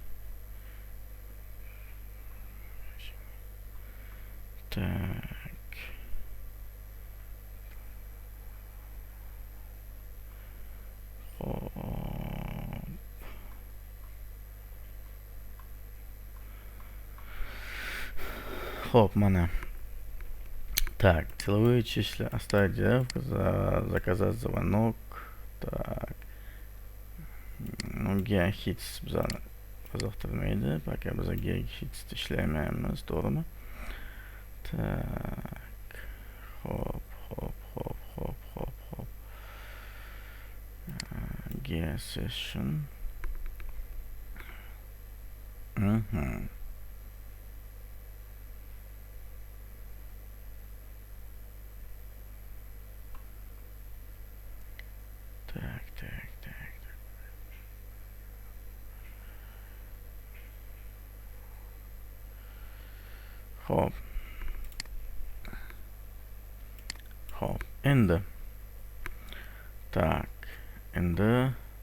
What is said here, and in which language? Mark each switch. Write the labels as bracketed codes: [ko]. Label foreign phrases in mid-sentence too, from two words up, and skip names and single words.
[ru] Tak. [uz] Xo'p, mana. [ru] Так, целевые числа оставить заявку, заказать звонок. Так. [uz] Geohits bizani qiziqtirmaydi. Paka biz Geohits ishlaymaymiz, to'g'rimi? Tak. Hop. Geo session. [ru] Tak. [uz] Hop. Endi. Tak. Endi.